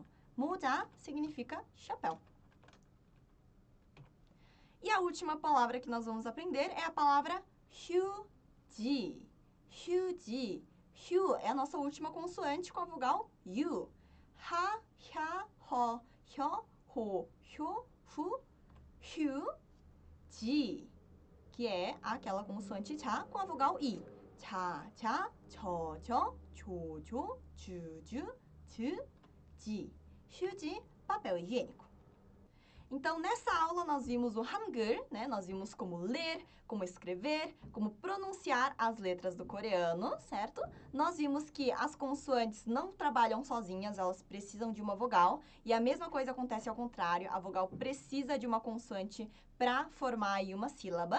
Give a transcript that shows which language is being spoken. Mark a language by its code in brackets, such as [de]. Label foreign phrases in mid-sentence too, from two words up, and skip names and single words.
[pt] 모자 significa chapéu. E a última palavra que nós vamos aprender é a palavra 휴지. [ko] 휴지. [pt] 휴 é a nossa última consoante com a vogal U. [ko] 하, 햐, 허, 혀, 호, 효, 후, 휴지. [pt] Que é aquela consoante já com a vogal I. [ko] 자, 자, 저, 저, 조, 조, 주, 주, 즈, 지. 휴지, [pt] papel higiênico. Então, nessa aula, nós vimos o Hangul, né? Nós vimos como ler, como escrever, como pronunciar as letras do coreano, certo? Nós vimos que as consoantes não trabalham sozinhas, elas precisam de uma vogal. E a mesma coisa acontece ao contrário, a vogal precisa de uma consoante para formar aí uma sílaba.